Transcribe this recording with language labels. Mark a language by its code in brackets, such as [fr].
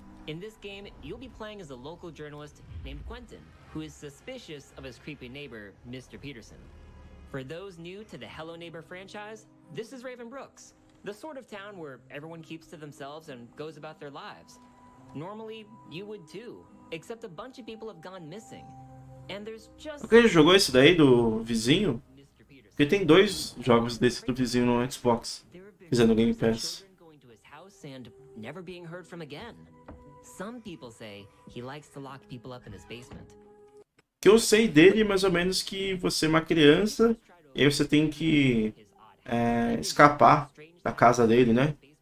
[en] In this game, you'll be playing as a local journalist named Quentin, who is suspicious of his creepy neighbor, Mr. Peterson. For those new to the Hello Neighbor franchise, this is Raven Brooks, the sort of town where everyone keeps to themselves and goes about their lives. Normally, you would too, except a bunch of people have gone missing. And there's just... [pt] Alguém jogou esse daí do vizinho? Porque tem 2 jogos desse do vizinho no Xbox. Fizeram no Game Pass. [en] And never being heard from again. Some people say he likes to lock people up in his basement. [pt] Que eu sei dele mais ou menos que você é uma criança e aí você tem que escapar da casa dele, né?